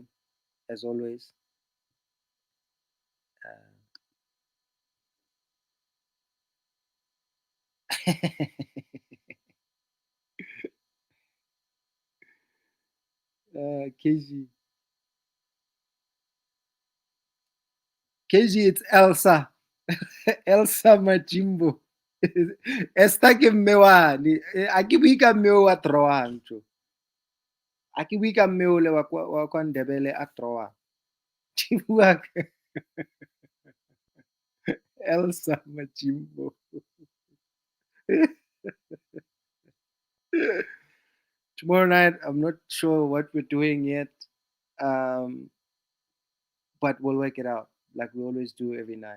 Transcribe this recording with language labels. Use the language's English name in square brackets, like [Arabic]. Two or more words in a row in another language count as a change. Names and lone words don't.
[English] As always, KG. KG, it's Elsa. [Southern Sotho] Elsa Majimbo. Esta ke mme wane. A ke bue ka mme o a throwang tjo. A ke bue ka mme ole wa kwa Ndebele a throwang. Ke bua ka Elsa Majimbo. [English] Tomorrow night, I'm not sure what we're doing yet. Um, but we'll work it out like we always do every night.